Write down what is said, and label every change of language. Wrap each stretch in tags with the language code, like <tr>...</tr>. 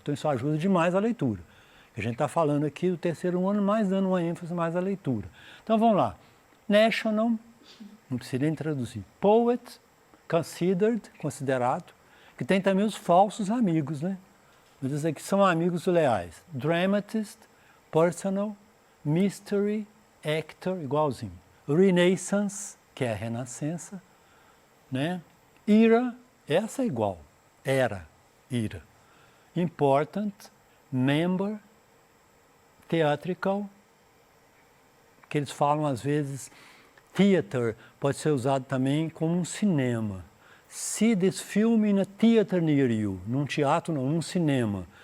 <pt>Então isso ajuda demais a leitura. A gente está falando aqui do terceiro ano, mais dando uma ênfase mais à leitura. Então vamos lá. National, não precisa nem traduzir. Poet, considerado, que tem também os falsos amigos, né? Vou dizer que são amigos leais. Dramatist, personal, mystery, actor, igualzinho. Renaissance, que é a renascença, né? Era, essa é igual. Era, era. Important, member, theatrical, que eles falam às vezes, theater pode ser usado também como um cinema.</pt> <en>See this film in a theater near you.</en> <pt>Num teatro, não, num cinema.</pt>